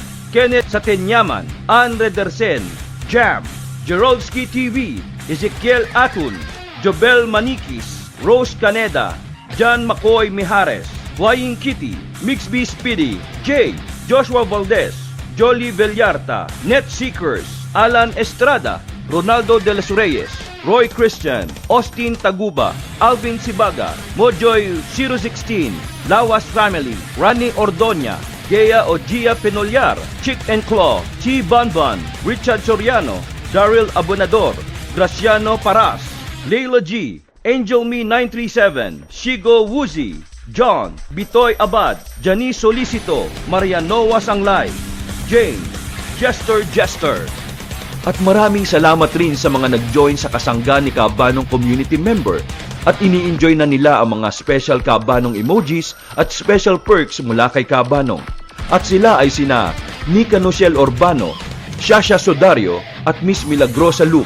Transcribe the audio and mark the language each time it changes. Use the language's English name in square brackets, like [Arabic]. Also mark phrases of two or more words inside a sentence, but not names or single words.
[Filipino] Kenneth Satenyaman, Ann Redersen, Jam, Jerolski TV, Ezekiel Atun, Jobel Manikis, Rose Caneda, John McCoy Mijares, Flying Kitty, Mixby Speedy, Jay, Joshua Valdez, Jolly Villarta, Net Seekers, Alan Estrada, Ronaldo de los Reyes, Roy Christian, Austin Taguba, Alvin Sibaga, Mojoy 016, Lawas Family, Rani Ordoña, Gea Ogia Penolyar, Chick and Claw, Chi Banban, Richard Soriano, Daryl Abonador, Graciano Paras, Leila G, Angel Me 937, Shigo Woozy, John, Bitoy Abad, Janice Solicito, Marianoa Sanglay, Jane, Jester. At maraming salamat rin sa mga nag-join sa kasangga ni Kabanong [English] community member [Filipino] at ini-enjoy na nila ang mga special Kabanong emojis at [English] special perks [Filipino] mula kay Kabanong. At sila ay sina Nika Nociel Urbano, Shasha Sodario at Miss Milagrosa Luke.